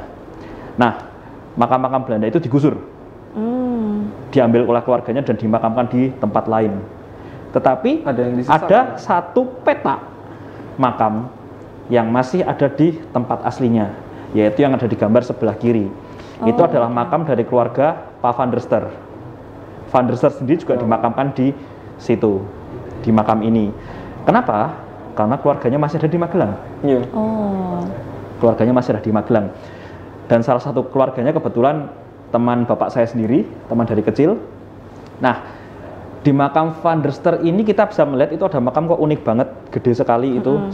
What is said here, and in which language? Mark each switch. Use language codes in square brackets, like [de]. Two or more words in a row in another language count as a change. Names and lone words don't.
[id] Nah, makam-makam Belanda itu digusur, diambil oleh keluarganya dan dimakamkan di tempat lain. Tetapi Ada yang disisa, ada satu peta makam yang masih ada di tempat aslinya, yaitu yang ada di gambar sebelah kiri. Itu adalah makam dari keluarga Pak van der Stur. Van der Stur sendiri juga dimakamkan di situ, di makam ini. Kenapa? Karena keluarganya masih ada di Magelang. Iya. Oh. Keluarganya masih ada di Magelang. Dan salah satu keluarganya kebetulan teman bapak saya sendiri, teman dari kecil. Nah, di makam Van der Stur ini kita bisa melihat itu ada makam kok unik banget, gede sekali itu.